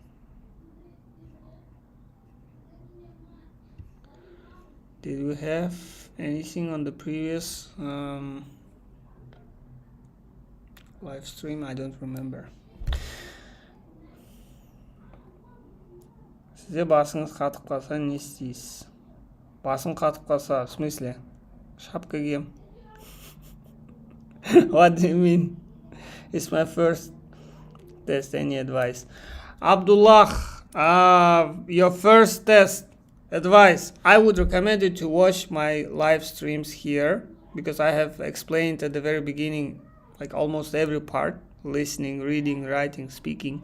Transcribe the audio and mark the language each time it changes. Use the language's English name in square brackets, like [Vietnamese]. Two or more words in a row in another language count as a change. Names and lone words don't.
[English] Did we have anything on the previous live stream? I don't remember. [Kazakh] Size basınız қатып қалса не істейсіз? Басым қатып қалса, [Russian] в смысле? [Kazakh] Шапка кием. [English] What do you mean? It's my first test. Any advice? Abdullah, your first test advice. I would recommend you to watch my live streams here, because I have explained at the very beginning, like almost every part: listening, reading, writing, speaking.